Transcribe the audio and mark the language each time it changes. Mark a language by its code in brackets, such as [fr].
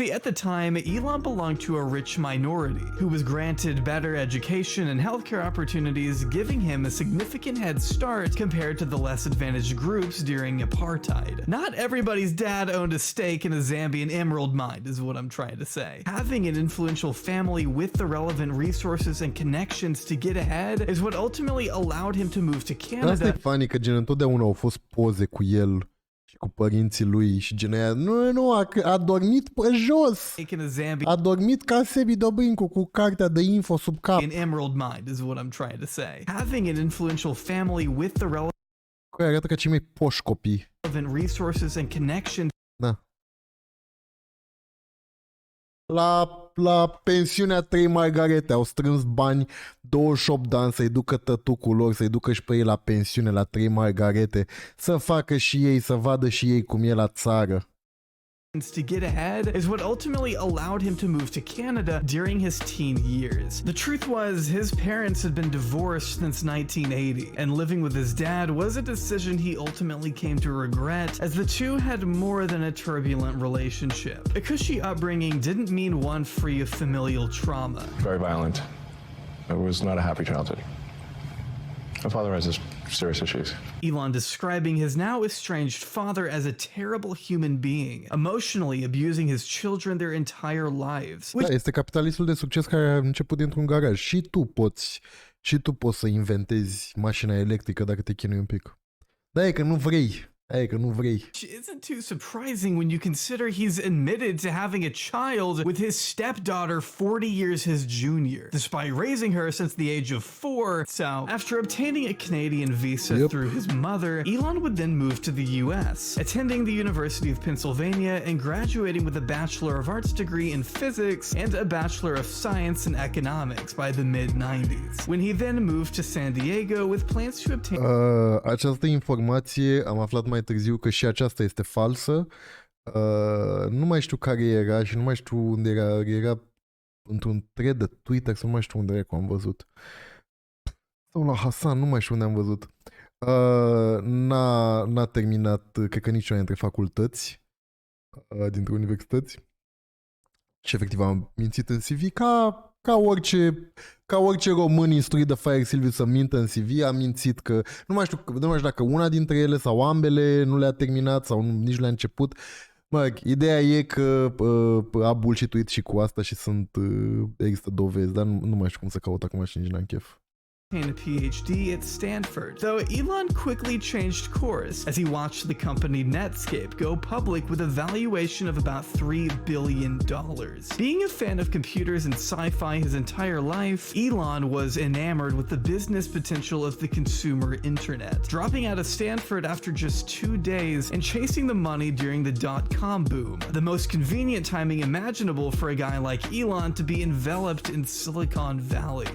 [en] See, at the time, Elon belonged to a rich minority who was granted better education and healthcare opportunities, giving him a significant head start compared to the less advantaged groups during apartheid. Not everybody's dad owned a stake in a Zambian emerald mine, is what I'm trying to say. Having an influential family with the relevant resources and connections to get ahead is what ultimately allowed him to move to Canada. [ro] Asta e funny, că gen întotdeauna au fost poze cu el și cu părinții lui și gen aia, nu, a dormit pe jos. A dormit ca Sebi Dobrincu cu cartea de info sub cap. [en] An emerald mine is what I'm trying to say. Having an influential family with the relevant [ro] arată ca cei mai poși copii. [en] Resources and connections. [ro] Da. La pensiunea 3 margarete au strâns bani 28 de ani să-i ducă tătucul lor, să-i ducă și pe ei la pensiune la 3 margarete, să facă și ei, să vadă și ei cum e la țară. [en] to get ahead is what ultimately allowed him to move to Canada during his teen years. The truth was, his parents had been divorced since 1980, and living with his dad was a decision he ultimately came to regret, as the two had more than a turbulent relationship. A cushy upbringing didn't mean one free of familial trauma. Very violent. It was not a happy childhood. My father has serious issues. Elon describing his now estranged father as a terrible human being, emotionally abusing his children their entire lives. [ro] Da, este capitalismul de succes care a început dintr-un garaj. Și tu poți să inventezi mașina electrică dacă te chinui un pic. Da, e că nu vrei. [en] Which isn't too surprising when you consider he's admitted to having a child with his stepdaughter 40 years his junior, despite raising her since the age of 4. So, after obtaining a Canadian visa through his mother, Elon would then move to the US, attending the University of Pennsylvania and graduating with a Bachelor of Arts degree in physics and a Bachelor of Science in economics by the mid-90s, when he then moved to San Diego with plans to obtain... [ro] Această informație am aflat mai târziu că și aceasta este falsă. Nu mai știu care era și nu mai știu unde era. Era într-un thread de Twitter sau nu mai știu unde era că am văzut. Sau la Hasan, nu mai știu unde am văzut. N-a terminat, cred că niciuna dintre facultăți, dintre universități. Și efectiv am mințit în CV ca orice român instruit de Faiar Silviu să mintă în CV, a mințit că nu mai știu dacă una dintre ele sau ambele nu le-a terminat sau nici nu le-a început. Ideea e că a bullshit-uit și cu asta și există dovezi, dar nu mai știu cum să caut acum și nici n-am chef. [en] A PhD at Stanford, though Elon quickly changed course as he watched the company Netscape go public with a valuation of about $3 billion. Being a fan of computers and sci-fi his entire life, Elon was enamored with the business potential of the consumer internet, dropping out of Stanford after just 2 days and chasing the money during the dot-com boom, the most convenient timing imaginable for a guy like Elon to be enveloped in Silicon Valley.